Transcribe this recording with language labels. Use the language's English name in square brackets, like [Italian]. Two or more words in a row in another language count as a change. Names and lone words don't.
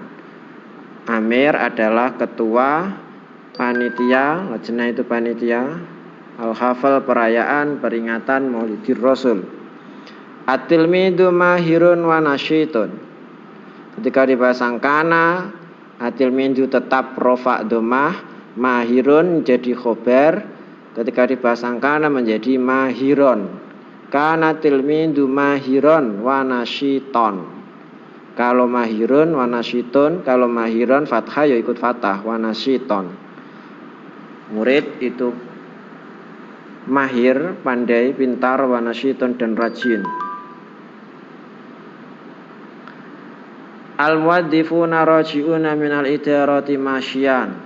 [Indonesian] Amir adalah ketua panitia, lajnah itu panitia. Al-hafal perayaan peringatan Maulidir Rasul. [Arabic] At-tilmidu mahirun wa nasyitun. [Indonesian] Ketika dipasang kana, at-tilmidu tetap rofa dhammah. Mahirun jadi khobar. Ketika dipasang kana menjadi mahiron. [Arabic] Kana tilmidu mahiron wa nasyiton. [Indonesian] Kalau [Arabic] mahirun wa nasyitun, [Indonesian] kalau mahiron fathah ya ikut fathah [Arabic] wa nasyiton. [Indonesian] Murid itu mahir, pandai, pintar, [Arabic] wa nasyiton [Indonesian] dan rajin. [Arabic] Al-muwaddifuna raji'una minal idarati masyian.